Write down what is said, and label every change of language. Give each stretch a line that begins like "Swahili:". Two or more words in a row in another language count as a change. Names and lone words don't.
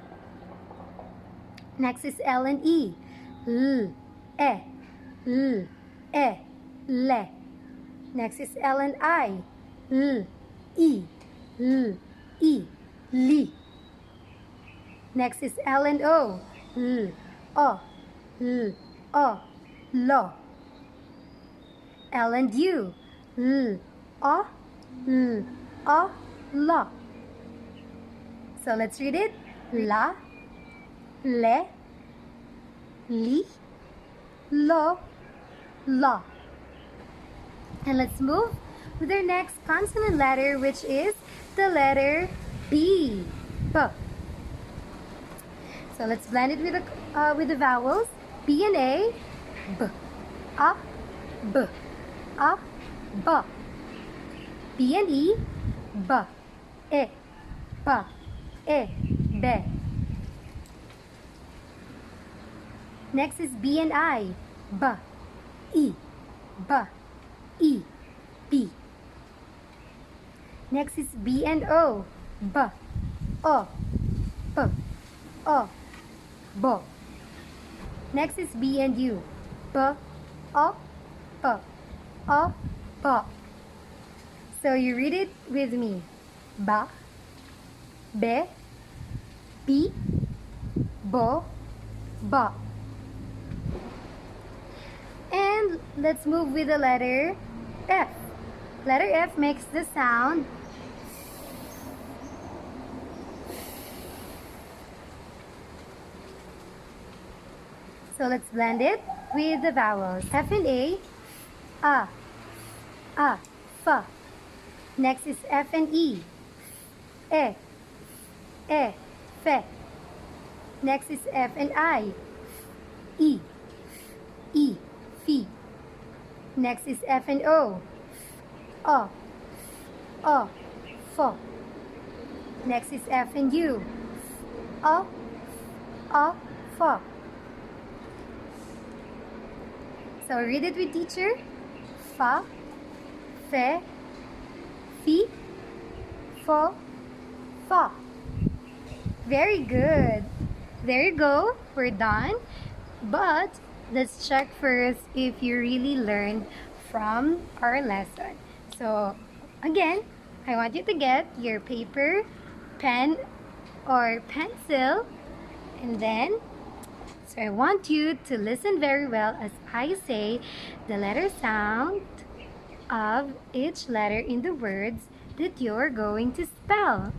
English: Next is L and E. L, E, L, E, le. Next is L and I. L, I, L, I, li. Next is L and O. L, O, L, O, lo. L and U. L, O, L, O, lo. So let's read it. La, le, li, lo, la. And let's move with our next consonant letter, which is the letter B. B. So let's blend it with the vowels. B and A. B. A. B. A. B. B and E. B. E. B. E. B. Next is B and I. B. E. B. E. B. Next is B and O. B. O. B. O. Bo. Next is B and U. B. O. B. O. Bo. So you read it with me. Ba. Be. Bi. Bo. Ba. And let's move with the letter F. Letter F makes the sound so let's blend it with the vowels. F and A. A. F. Next is F and E. E. Fe. Next is F and I. I. Fi. Next is F and O. O, O, fo. Next is F and U. O, fo. So read it with teacher. Fa, fe, fi, fo, fa. Very good. There you go. We're done. But let's check first if you really learned from our lesson. So again, I want you to get your paper, pen, or pencil, and then so I want you to listen very well as I say the letter sound of each letter in the words that you're going to spell.